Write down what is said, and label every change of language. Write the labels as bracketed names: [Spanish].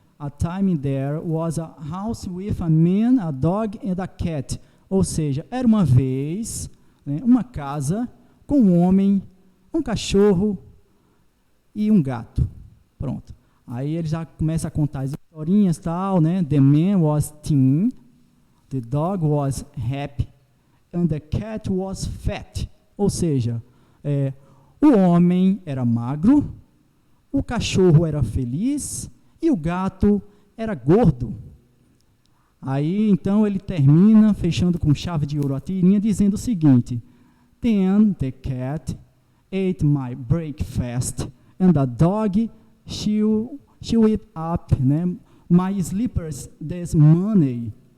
[English] A time there was a house with a man, a dog and a cat. [Portuguese] Ou seja, era uma vez, né, uma casa com um homem, um cachorro e um gato. Pronto. Aí ele já começa a contar as historinhas e tal, né? [English] The man was thin, the dog was happy, and the cat was fat. [Portuguese] Ou seja, o homem era magro, o cachorro era feliz e o gato era gordo. Aí, então, ele termina, fechando com chave de ouro a tirinha, dizendo o seguinte: [English] Then the cat ate my breakfast, and the dog chewed up, né, my slippers this morning.